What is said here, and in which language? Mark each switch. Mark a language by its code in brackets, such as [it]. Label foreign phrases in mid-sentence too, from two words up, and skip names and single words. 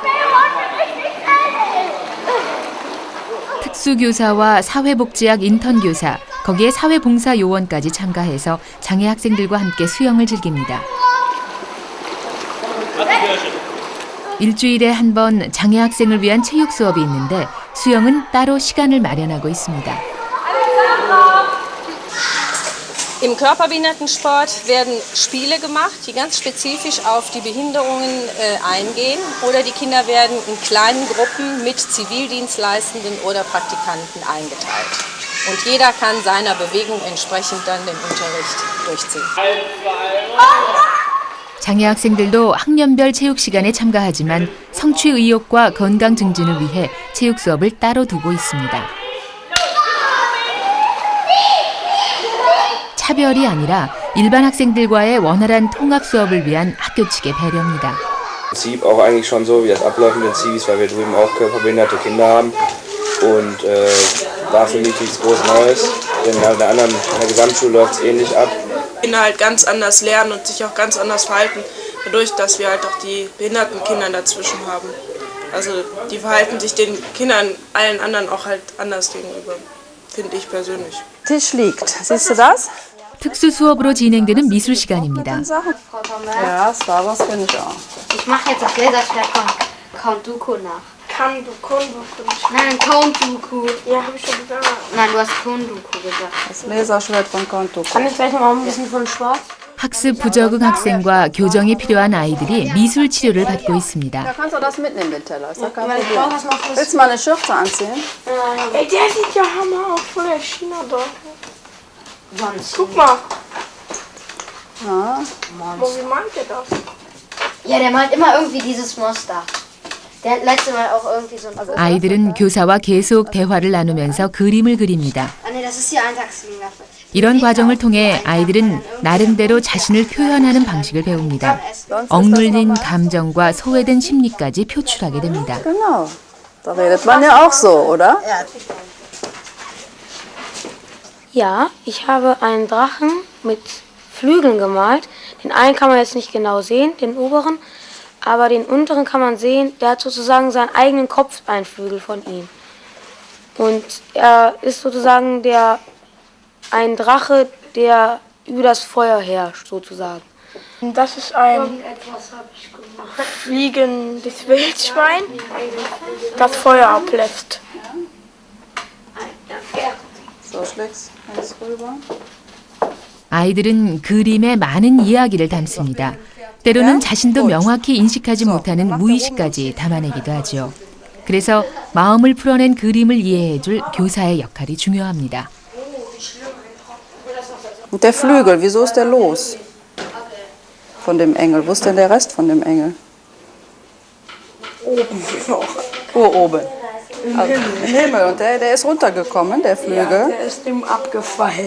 [ko] 특수교사와 사회복지학 인턴교사, 거기에 사회봉사 요원까지 참가해서 장애 학생들과 함께 수영을 즐깁니다. 일주일에 한 번 장애 학생을 위한 체육 수업이 있는데 수영은 따로 시간을 마련하고 있습니다. [de] Im Körperbehindertensport werden Spiele gemacht, die ganz spezifisch auf die Behinderungen eingehen. Oder die Kinder werden in kleinen Gruppen mit Zivildienstleistenden oder Praktikanten eingeteilt. Und jeder kann seiner Bewegung entsprechend dann den Unterricht durchziehen. [ko] 장애 학생들도 학년별 체육 시간에 참가하지만 성취 의욕과 건강 증진을 위해 체육 수업을 따로 두고 있습니다. 차별이 아니라 일반 학생들과의 원활한 통합 수업을 위한 학교 측의 배려입니다. [de] Im Prinzip auch eigentlich schon so, wie das abläuft mit den Zivis, weil wir drüben auch körperbehinderte Kinder haben. Und war für mich nichts groß Neues, denn in der Gesamtschule läuft es ähnlich ab. Kinder halt ganz anders lernen und sich auch ganz anders verhalten, dadurch, dass wir halt auch die behinderten Kinder dazwischen haben. Also die verhalten sich den Kindern, allen anderen auch halt anders gegenüber, finde ich persönlich. Tisch liegt, siehst du das? [ko] 특수 수업으로 진행되는 미술 시간입니다. [de] Ja, Star Wars finde ich auch. Ich mache jetzt das Laserschwert von Count Dooku nach. Nein, Count Dooku. Ja, habe ich schon gesagt. Nein, du hast Count Dooku gesagt. Das Laserschwert von Count Dooku. Kann ich gleich mal ein bisschen von schwarz? [ko] 학습 부적응 학생과 교정이 필요한 아이들이 미술 치료를 받고 있습니다. [de] Da kannst du das mitnehmen, den Teller. Ist doch kein Problem. Willst du mal eine Schürze anziehen? Ey, der sieht ja Hammer aus, voll der China da. Guck mal. Ja. Wie meint der das? Ja, der malt immer irgendwie dieses Monster. Der hat letztes Mal auch irgendwie so ein... [ko] 아이들은 교사와 계속 대화를 나누면서 그림을 그립니다. [de] Ah, nee, das ist die Eintagsfliegengaffe. [ko] 이런 과정을 통해 아이들은 나름대로 자신을 표현하는 방식을 배웁니다. 억눌린 감정과 소외된 심리까지 표출하게 됩니다. [de] Genau. Da redet man ja auch so, oder? Ja, ich habe einen Drachen mit Flügeln gemalt. Den einen kann man jetzt nicht genau sehen, den oberen, aber den unteren kann man sehen. Der hat sozusagen seinen eigenen Kopf, einen Flügel von ihm. Und er ist sozusagen ein Drache, der über das Feuer herrscht, sozusagen. Das ist ein fliegendes Wildschwein, das Feuer ablässt. So, schlägst eins rüber. [ko] 아이들은 그림에 많은 이야기를 담습니다. 때로는 자신도 명확히 인식하지 못하는 무의식까지 담아내기도 하죠. 그래서 마음을 풀어낸 그림을 이해해줄 교사의 역할이 중요합니다. [de] Und der Flügel, wieso ist der los? Von dem Engel. Wo ist denn der Rest von dem Engel? Oben noch. Oh, oben. Im Himmel. Und der ist runtergekommen, der Flügel. Ja, der ist ihm abgefallen.